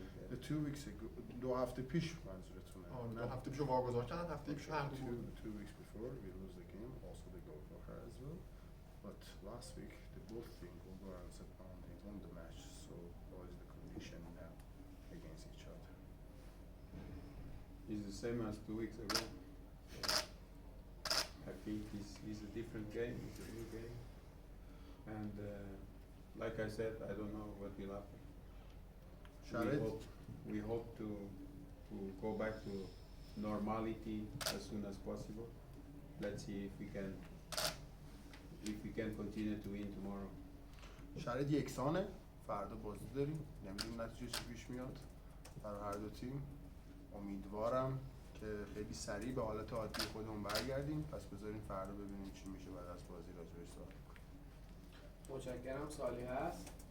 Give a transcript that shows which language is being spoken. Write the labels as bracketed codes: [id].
[en] The 2 weeks ago, [fa] 2 هفته پیش منظورتونه؟ 2 هفته پیش واگذار کردن، هفته پیش هر دو [en] 2 weeks before we lose the game, also the goalkeeper as well. But last week the both team Gulgar and Sepahon they won the match, so what is the condition now against each other? It's the same as 2 weeks ago. I think it's a different game, it's a new game. And like I said, I don't know what will happen. We hope to go back to normality as soon as possible. Let's see if we can continue to win tomorrow. [fa] شرایط یکسانه. فردا بازی داریم. نمیدونیم نتیجه چی پیش میاد برای هر دو تیم. امیدوارم که خیلی سریع به حالت عادی خودمون برگردیم. پس بذاریم فردا ببینیم چی میشه بعد از بازی راجعش صحبت کنیم. متشکرم. سوالی هست؟